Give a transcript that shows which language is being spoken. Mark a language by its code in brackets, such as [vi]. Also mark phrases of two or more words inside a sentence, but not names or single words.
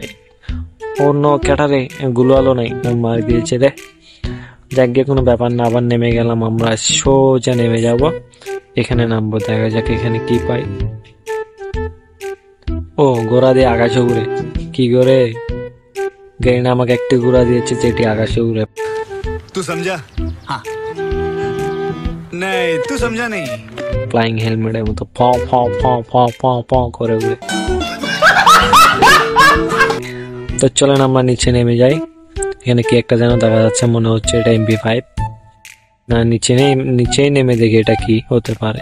[bn] অন্য ক্যাটারে গুলো আলো নাই, মার দিয়েছে রে। যাক গিয়ে কোনো ব্যাপার না, আবার নেমে গেলাম। আমরা সোজা নেমে যাব, এখানে নামবো। দেখা যাক এখানে কি পাই। ও গোড়া দিয়ে আকাশে উড়ে, কি করে গ্রেনা আমাকে একটি গোড়া দিয়েছে যেটি আকাশে উড়ে। [hi] तू समझा? हाँ नहीं तू समझा नहीं। [en] flying helmet [bn] মতো ফ করে উড়ে। তো চলেন আমরা নিচে নেমে যাই। এখানে কি একটা যেন দেখা যাচ্ছে, মনে হচ্ছে এটা MP5। না, নিচেই নেমে দেখি এটা কি হতে পারে।